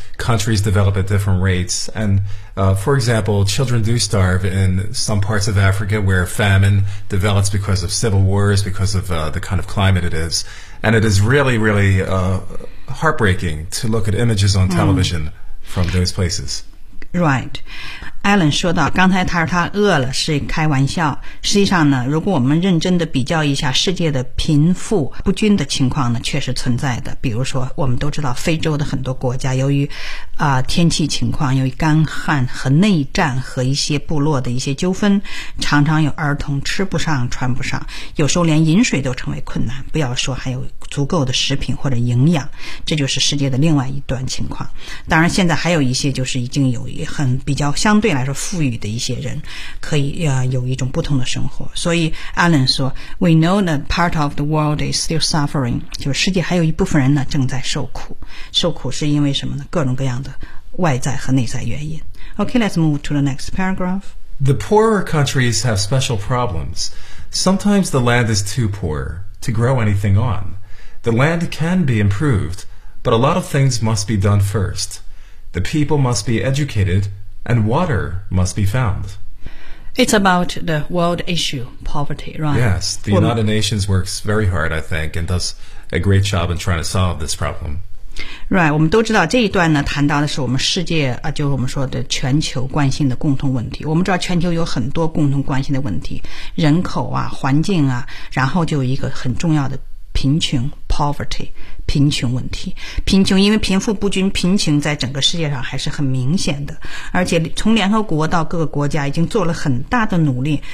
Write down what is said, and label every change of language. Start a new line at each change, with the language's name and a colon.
English: Countries develop at different rates. And, for example, children do starve in some parts of Africa where famine develops because of civil wars, because of the kind of climate it is. And it is really, really heartbreaking to look at images on television from those places. Right.
Chinese: Alan 说到刚才他说他饿了是开玩笑，实际上呢，如果我们认真的比较一下世界的贫富不均的情况呢，确实存在的。比如说我们都知道非洲的很多国家由于天气情况，由于干旱和内战和一些部落的一些纠纷，常常有儿童吃不上穿不上，有时候连饮水都成为困难，不要说还有足够的食品或者营养。这就是世界的另外一段情况。当然现在还有一些就是已经有很比较相对来说富裕的一些人可以有一种不同的生活。所以 Alan 说
English: We know that part of the world is still suffering，
Chinese: 就是世界还有一部分人呢正在受苦，受苦是因为什么呢？各种各样的外在和内在原因。
English: OK， let's move to the next paragraph. The poorer countries have special problems. Sometimes the land is too poor to grow anything on. The land can be improved, but a lot of things must be done first. The people must be educatedAnd water must be found. It's about the world issue, poverty, right? Yes, the United Nations works very hard, I think, and does a great job in trying to solve this problem.
Chinese: Right, 我们都知道这一段呢，谈到的是我们世界啊，就是我们说的全球关心的共同问题。我们知道全球有很多共同关心的问题，人口啊，环境啊，然后就有一个很重要的贫穷 poverty。贫穷问题，贫穷因为贫富不均，贫穷在整个世界上还是很明显的，而且从联合国到各个国家已经做了很大的努力。